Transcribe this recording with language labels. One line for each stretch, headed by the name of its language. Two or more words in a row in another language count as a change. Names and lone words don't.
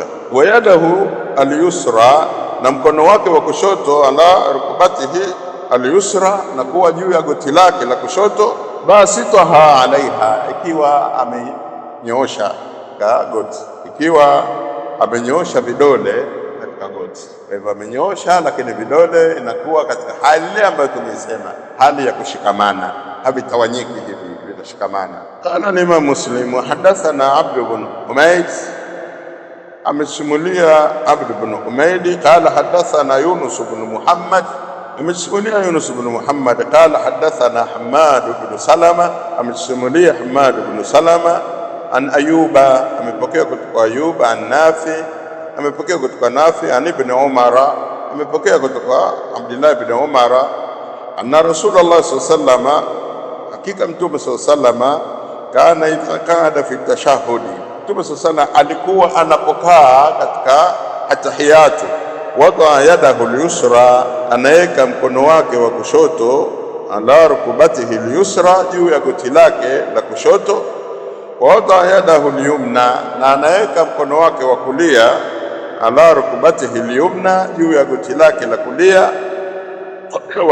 Arabic: ويده اليسرى,
Swahili: na mkono wake wa kushoto,
Arabic: على ركبته اليسرى,
Swahili: na kuwa juu ya goti lake la kushoto,
Arabic: باسطها عليها,
Swahili: ikiwa amenyoosha goti, ikiwa amenyoosha vidole katika goti. Kwa hivyo amenyoosha, lakini vidole inakuwa katika hali ile ambayo tumesema, hali ya kushikamana, havitawanyiki hivi, vinashikamana.
Arabic: قال الإمام مسلم وحدثنا عبد بن حميد,
Swahili: amesimulia Abd ibn Humayd
Arabic: قال حدثنا يونس بن محمد,
Swahili: amesimulia Yunus ibn Muhammad
Arabic: قال حدثنا حماد بن سلمة,
Swahili: amesimulia Hammad ibn Salama an Ayuba, amepokea kutoka Ayuba an Nafi, amepokea kutoka Nafi an ibn Umara, amepokea kutoka Abdullah
Arabic: ابن عمر أن رسول الله صلى الله عليه وسلم,
Swahili: hakika Mtume
Arabic: صلى الله عليه وسلم كان إذا قعد في التشهد,
Swahili: Mtume
Arabic: صلى الله عليه وسلم
Swahili: alikuwa anapokaa katika atahiyatu,
Arabic: وضع يده اليسرى,
Swahili: anaweka mkono wake wa kushoto,
Arabic: على ركبته اليسرى,
Swahili: juu ya goti lake la kushoto,
Arabic: وضع يده اليمنى,
Swahili: na anaweka mkono wake wa kulia,
Arabic: على ركبته اليمنى,
Swahili: juu ya goti lake la kulia.